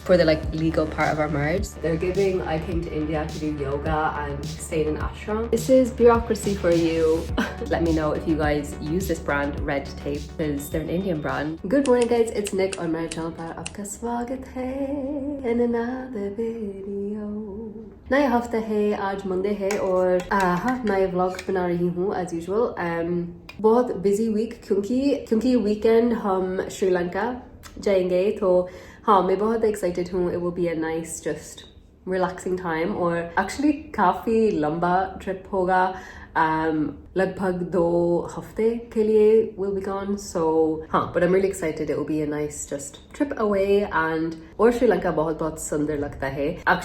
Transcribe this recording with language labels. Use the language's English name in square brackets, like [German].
[English] For the legal part of our marriage, they're giving, I came to India to do yoga and stay in an ashram. This is bureaucracy for you. Let me know if you guys use this brand, Redtape, because they're an Indian brand. Good morning guys, it's Nick on my channel [Hindi] पर आपका स्वागत है [English] in another video. [Hindi] नया हफ्ता है, आज Monday है और हाँ नए व्लॉग बना रही हूँ [English] as usual. [Hindi] बहुत बिजी वीक क्योंकि वीकेंड हम श्रीलंका जाएंगे तो हाँ मैं बहुत एक्साइटेड हूँ. [English] It will be a nice just relaxing time और actually [Hindi] काफ़ी लंबा ट्रिप होगा. लगभग 2 हफ्ते के लिए [English] we'll be gone, so हाँ but I'm really excited. It will be a nice just trip away and [Hindi] और श्रीलंका बहुत सुंदर लगता है.